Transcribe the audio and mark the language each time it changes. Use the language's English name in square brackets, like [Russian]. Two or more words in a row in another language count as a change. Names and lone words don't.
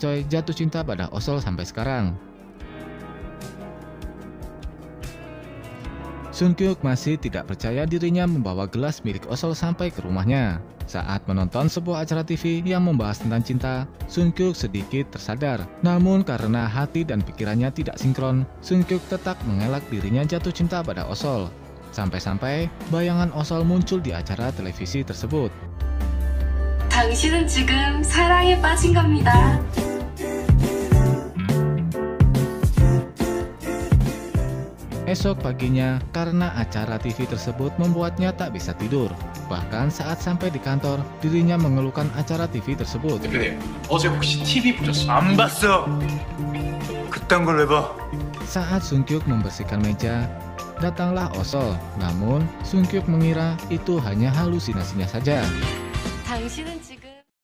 [Indonesian] Choi jatuh cinta pada Osol sampai sekarang. Sungkyuk masih tidak percaya dirinya membawa gelas milik Osol sampai ke rumahnya. Saat menonton sebuah acara TV yang membahas tentang cinta, Sungkyuk sedikit tersadar. Namun karena hati dan pikirannya tidak sinkron, Sungkyuk tetap mengelak dirinya jatuh cinta pada Osol. Sampai-sampai bayangan Osol muncul di acara televisi tersebut. [Korean] 당신은 지금 사랑에 빠진 겁니다. [Indonesian] Esok paginya, karena acara TV tersebut membuatnya tak bisa tidur. Bahkan saat sampai di kantor, dirinya mengeluhkan acara TV tersebut. [Korean] 대표님, 어제 혹시 TV 보셨어요? 안 봤어! 그딴 걸 왜 봐? [Indonesian] Saat Sungkyuk membersihkan meja, datanglah Osol. Namun, Sungkyuk mengira itu hanya halusinasinya saja. [Korean] 당신은 지금